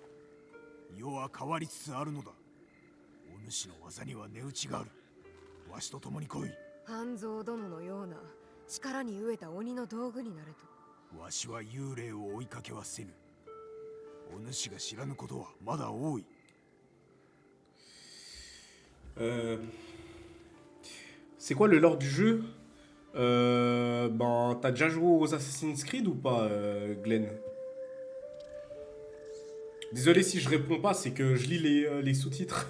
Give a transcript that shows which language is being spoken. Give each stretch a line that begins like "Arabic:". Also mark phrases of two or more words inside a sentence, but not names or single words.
Japanese: 世は変わりつつあるのだ。お主の技には値打ちがある。わしと共に来い。半蔵殿のような力に飢えた鬼の道具になれと。わしは幽霊を追いかけはせぬ。お主が知らぬことはまだ多い。
French: C'est quoi le lore du jeu? Ben, t'as déjà joué aux Assassin's Creed ou pas, Glenn? Désolé si je réponds pas, c'est que je lis les sous-titres.